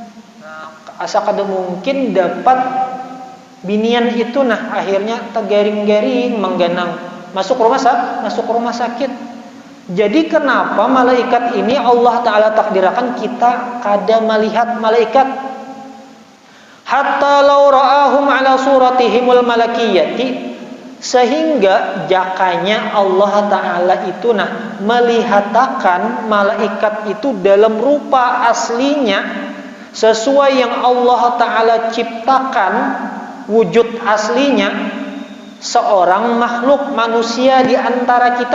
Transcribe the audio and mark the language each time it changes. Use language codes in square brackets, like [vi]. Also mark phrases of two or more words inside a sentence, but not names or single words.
[bjn] Nah, asa kada mungkin dapat binian itu, nah akhirnya tergaring-garing mengganang masuk rumah sakit. Jadi kenapa malaikat ini Allah Ta'ala takdirakan kita kada melihat malaikat? [ar] حتى لو رأوهم على صورتهم الملكية, [bjn] sehingga jakanya Allah Ta'ala itu melihatakan malaikat itu dalam rupa aslinya sesuai yang Allah Ta'ala ciptakan wujud aslinya seorang makhluk manusia di antara kita.